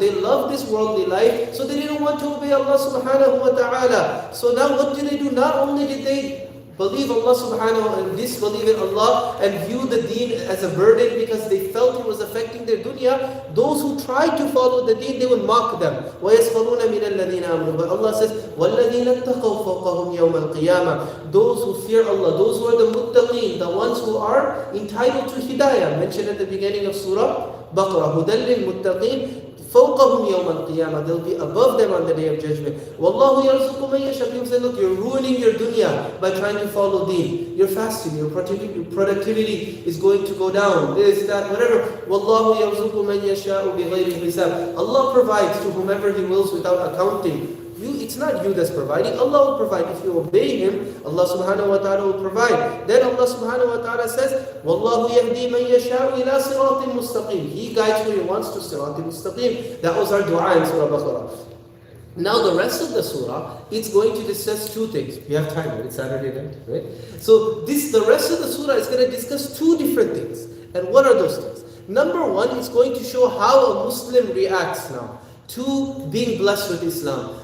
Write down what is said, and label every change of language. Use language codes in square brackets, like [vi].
[en] They love this worldly life, so they didn't want to obey Allah subhanahu wa ta'ala. So now what do they do? Not only did they believe Allah subhanahu wa ta'ala and disbelieve in Allah and view the deen as a burden because they felt it was affecting their dunya, those who tried to follow the deen, they would mock them. [ar] وَيَسْخَرُونَ مِنَ الَّذِينَ آمَنُوا. [en] But Allah says, [ar] وَالَّذِينَ اتَّقَوْا فَوْقَهُمْ يَوْمَ الْقِيَامَةِ. [en] Those who fear Allah, those who are the muttaqeen, the ones who are entitled to hidayah, mentioned at the beginning of Surah Baqarah, [ar] هُدًى لِلْمُتَّقِينَ فَوْقَهُمْ يَوْمَ الْقِيَامَةِ. [en] They'll be above them on the day of judgment. [ar] وَاللَّهُ يَرْزُقُ مَنْ يَشَاءُ. [en] People say, look, you're ruining your dunya by trying to follow deen. You're fasting, your productivity is going to go down, this, that, whatever. [ar] وَاللَّهُ يَرْزُقُ مَنْ يَشَاءُ بِغَيْرِ حِسَابٍ. [en] Allah provides to whomever He wills without accounting. It's not you that's providing. Allah will provide. If you obey Him, Allah subhanahu wa ta'ala will provide. Then Allah subhanahu wa ta'ala says, [ar] وَاللَّهُ يَهْدِي مَنْ يَشَاءُ إِلَى صِرَاطٍ مُسْتَقِيمٍ. [en] He guides who He wants to [ar] صِرَاطٍ مُسْتَقِيمٍ. [en] That was our dua in Surah Baqarah. Now the rest of the surah, it's going to discuss two things. We have time, right? It's Saturday night, right? So the rest of the surah is going to discuss two different things. And what are those things? Number one, it's going to show how a Muslim reacts now to being blessed with Islam.